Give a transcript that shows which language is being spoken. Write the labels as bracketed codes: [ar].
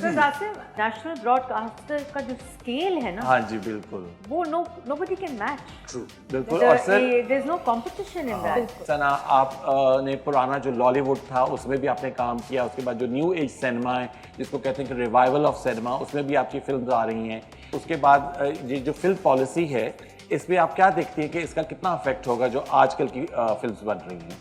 [ur] Because آپ سے national Broad caster کا جو اسکیل ہے نا, ہاں جی بالکل [en] وہ nobody can match. True. [ur] بالکل. اور سر [en] there is no competition in that. [ur] سنا آپ نے پرانا جو لالی ووڈ تھا اس میں بھی آپ نے کام کیا, اس کے بعد جو نیو ایج سینما ہے جس کو کہتے ہیں کہ ریوائول آف سینما, اس میں بھی آپ کی فلمز آ رہی ہیں. اس کے بعد یہ جو فلم پالیسی ہے اس میں آپ کیا دیکھتی ہیں کہ اس کا کتنا افیکٹ ہوگا جو آج کل کی فلمز بن رہی ہیں؟